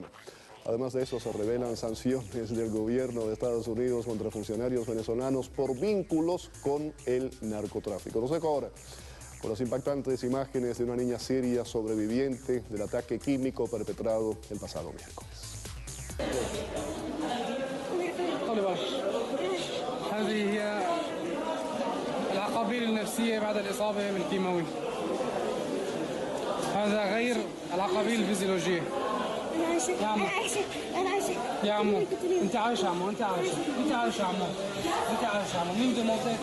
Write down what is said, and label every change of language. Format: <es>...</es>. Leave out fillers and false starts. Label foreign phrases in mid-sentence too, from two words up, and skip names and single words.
<es>Además de eso, se revelan sanciones del gobierno de Estados Unidos contra funcionarios venezolanos por vínculos con el narcotráfico. Los dejo ahora con las impactantes imágenes de una niña siria sobreviviente del ataque químico perpetrado el pasado miércoles.</es> <ar>هذه هي العقابيل النفسية بعد الإصابة بالكيماوي. هذا غير العقابيل الفيزيولوجية. يا عمو يا عمو أنت عايش يا عمو أنت عايش يا عمو أنت عايش يا عمو مين بده موتك؟</ar>